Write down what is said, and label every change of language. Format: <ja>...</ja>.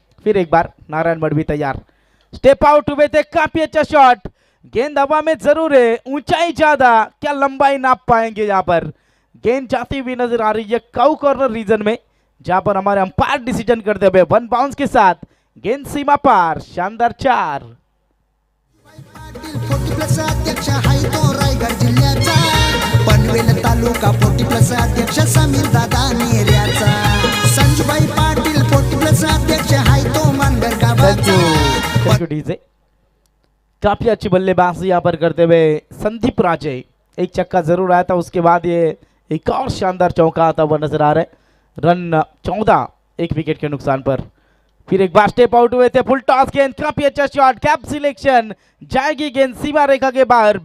<hi>फिर एक बार नारायण मडवी तैयार, स्टेप आउट हुए थे, काफी अच्छा शॉट। गेंद हवा में जरूर है, ऊंचाई ज्यादा, क्या लंबाई नाप पाएंगे? यहाँ पर गेंद जाती हुई नजर आ रही है काउ कॉर्नर रीजन में, जहां पर हमारे अंपायर डिसीजन करते हुए 1 बाउंस के साथ गेंद सीमा पार। शानदार 4।</hi> <mr>पाटील 40+ अध्यक्ष हाय तो रायगड जिल्ह्याचा, पनवेल तालुका 40+ अध्यक्ष समीर दादा नेऱ्याचा, संजूबाई पाटील 40+ अध्यक्ष हाय तो मानगर गावाचा।</mr> <hi>डीजे काफी अच्छी बल्लेबाजी यहाँ पर करते हुए संदीप राजे। एक छक्का जरूर आया था, उसके बाद ये एक और शानदार चौका आता हुआ नजर आ रहा है। रन 14 एक विकेट के नुकसान पर। फिर एक बार स्टेप आउट हुए थे, फुल टॉस गेंद, काफी अच्छा शॉट, कैप सिलेक्शन, जाएगी गेंद सीमा रेखा के बाहर।</hi>